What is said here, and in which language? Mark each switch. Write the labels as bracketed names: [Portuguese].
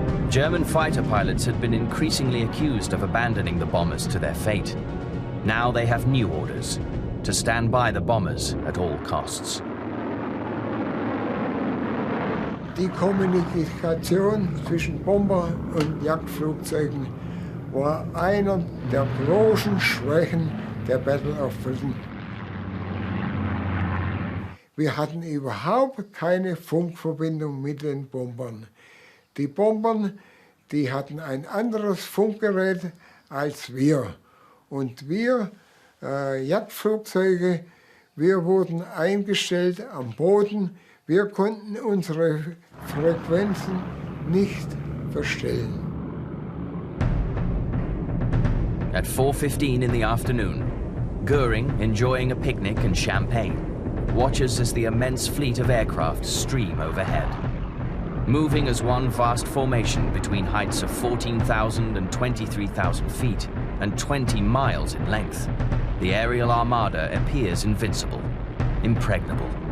[English] German fighter pilots had been increasingly accused of abandoning the bombers to their fate. Now they have new orders, to stand by the bombers at all costs. [German] Die Kommunikation zwischen Bomber und Jagdflugzeugen war einer der großen Schwächen der Battle of Britain. Wir hatten überhaupt keine Funkverbindung mit den Bombern. Die Bomber, die hatten ein anderes Funkgerät als wir. Und wir, Jagdflugzeuge, wir wurden eingestellt am Boden. Wir konnten unsere Frequenzen nicht verstellen. [English] At 4:15 in the afternoon, Goering, enjoying a picnic and champagne, watches as the immense fleet of aircraft stream overhead. Moving as one vast formation between heights of 14,000 and 23,000 feet and 20 miles in length, the aerial armada appears invincible, impregnable.